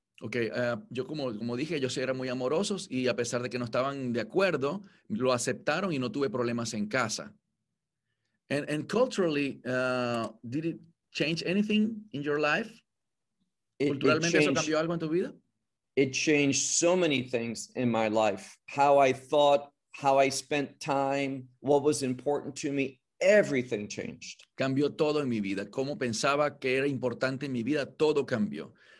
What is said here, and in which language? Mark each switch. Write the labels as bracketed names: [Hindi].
[Spanish] Okay, yo como dije, ellos eran muy amorosos y a pesar de que no estaban de acuerdo, lo aceptaron y no tuve problemas en casa. [English] And culturally, did it change anything in your life? [Spanish] Culturalmente, ¿eso cambió algo en tu vida? [English] It changed so many things in my life. How I thought, how I spent time, what was important to me, everything changed. [Spanish] Cambió todo en mi vida. Cómo pensaba que era importante en mi vida, todo cambió.